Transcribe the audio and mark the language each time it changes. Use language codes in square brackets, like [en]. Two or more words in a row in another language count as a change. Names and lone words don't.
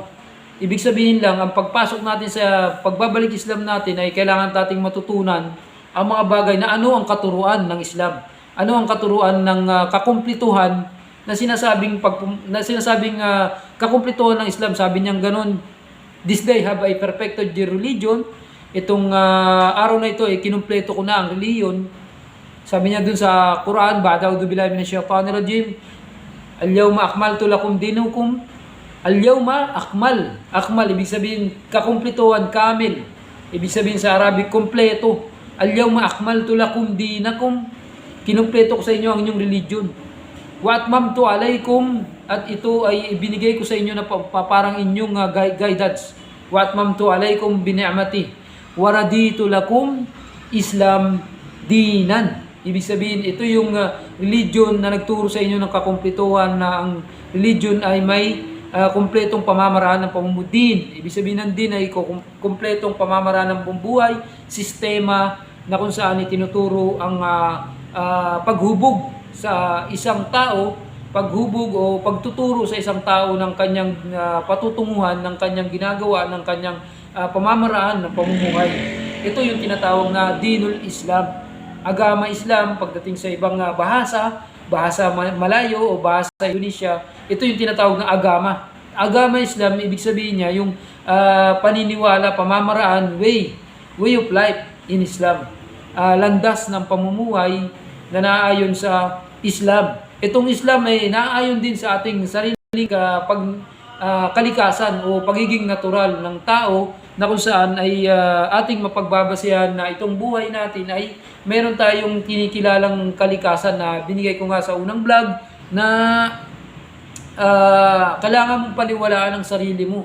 [tl] Ibig sabihin lang, ang pagpasok natin sa pagbabalik Islam natin ay kailangan nating matutunan ang mga bagay na ano ang katuruan ng Islam, ano ang katuruan ng kakumplituhan na sinasabing kakumplituhan ng Islam. Sabi niya ganun, [en] "This day have I perfected your religion." [tl] Itong araw na ito ay kinumpleto ko na ang reliyon. Sabi niya dun sa Quran, [ar] "بعد أعوذ بالله من الشيطان الرجيم. اليوم أكملت لكم دينكم." اليوم أكمل [tl] ibig sabihin kakumpletuhan, kamil. Ibig sabihin sa Arabic kompleto. [ar] اليوم أكملت لكم دينكم. [tl] Kinumpleto ko sa inyo ang inyong religion. [ar] وأتممت عليكم, [tl] at ito ay ibinigay ko sa inyo na parang inyong guidance. [ar] وأتممت عليكم بنعمتي ورضيت لكم الإسلام دينا. [tl] Ibig sabihin, ito yung religion na nagturo sa inyo ng kakumpletuhan, na ang religion ay may kumpletong pamamaraan ng pamumudin. Ibig sabihin ng din ay kumpletong pamamaraan ng bumbuhay, sistema na kung saan itinuturo ang paghubog sa isang tao, paghubog o pagtuturo sa isang tao ng kanyang patutunguhan, ng kanyang ginagawa, ng kanyang pamamaraan ng pamumuhay. Ito yung tinatawag na [ar] دين الإسلام. [ms] Agama Islam [tl] pagdating sa ibang bahasa Malayo o bahasa Indonesia, ito yung tinatawag na agama. [ms] Agama Islam, [tl] ibig sabihin niya yung paniniwala, pamamaraan, [en] way of life in Islam. [tl] Landas ng pamumuhay na naayon sa Islam. Itong Islam ay naayon din sa ating sariling kalikasan o pagiging natural ng tao, na kung saan ay ating mapagbabasehan na itong buhay natin ay meron tayong kinikilalang kalikasan na binigay ko nga sa unang vlog, na kailangan mong paniwalaan ang sarili mo.